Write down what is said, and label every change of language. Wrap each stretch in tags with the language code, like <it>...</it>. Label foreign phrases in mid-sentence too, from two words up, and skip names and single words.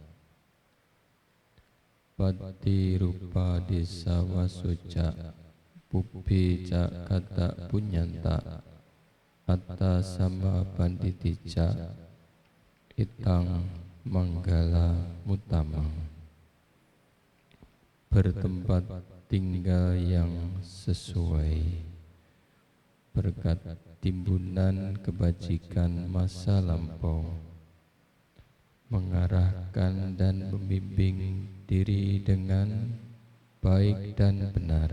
<pi>Patirupa desa wasuca pupi ca kata punyanta atta sama panditica itang manggala mutama.</pi> <id>Bertempat tinggal yang sesuai berkat timbunan kebajikan masa lampau, mengarahkan dan membimbing diri dengan baik dan benar.</id>